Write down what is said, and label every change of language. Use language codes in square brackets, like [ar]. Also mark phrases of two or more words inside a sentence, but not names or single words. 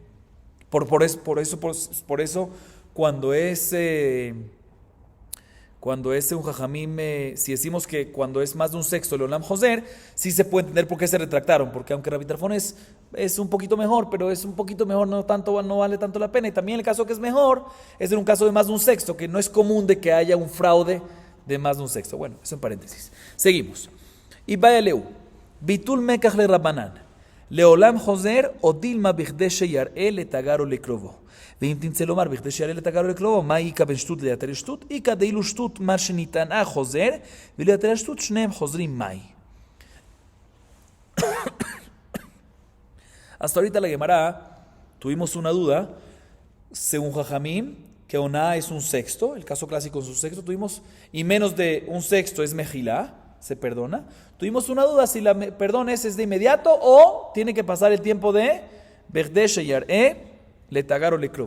[es] Por eso cuando es un Jajamim, si decimos que cuando es más de un sexto el [he] עולם חוזר, [es] sí se puede entender por qué se retractaron, porque aunque Rapitarfón es un poquito mejor, pero es un poquito mejor, no vale tanto la pena. Y también el caso que es mejor es en un caso de más de un sexto, que no es común de que haya un fraude de más de un sexto. Bueno, eso en paréntesis. Seguimos. Y [arc] ואיבעיא להו, [he] ביטול מקח לרבנן. לעולם חוזר או דלמא בכדי שיראה לתגרו לקרובו. ואם תמצא לומר בכדי שיעלה לתגרו לקרובו, מה איכה בין שטות ליתר שטות? איכה דאילו שטות מה שניתנה חוזר, וליתר שטות שניהם חוזרים מאי. [es] Hasta ahorita la Gemara tuvimos una duda, según Jajamim, que Oná es un sexto, el caso clásico es un sexto, y menos de un sexto es Mejilá, se perdona. Tuvimos una duda si la perdón es de inmediato o tiene que pasar el tiempo de [he] בכדי שיראה לתגרו או לקרובו.